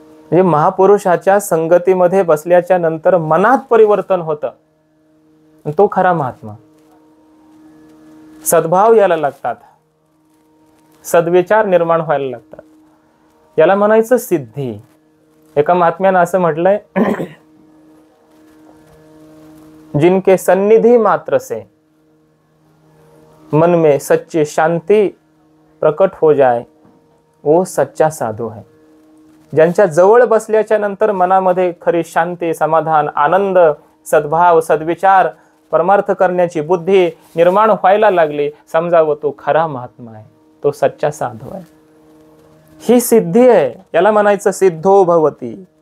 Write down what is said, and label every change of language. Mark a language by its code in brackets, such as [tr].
[mr] म्हणजे महापुरुषाच्या संगतीमध्ये बसल्याच्या नंतर मनात परिवर्तन होतं, तो खरा महात्मा. सद्भाव यायला लागतात, सद्विचार निर्माण व्हायला लागतात, याला म्हणायचं सिद्धी. एका महात्म्यानं असं म्हटलंय, [hi] जिनके सन्निधि मात्र से मन में सच्ची शांति प्रकट हो जाए वो सच्चा साधू है. [mr] ज्यांच्या जवळ बसल्याच्या नंतर मनामध्ये खरी शांती, समाधान, आनंद, सद्भाव, सद्विचार, परमार्थ करण्याची बुद्धी निर्माण व्हायला लागली, समजावं तो खरा महात्मा आहे, तो सच्चा साधू आहे. ही सिद्धी आहे, याला म्हणायचं सिद्धो भवती.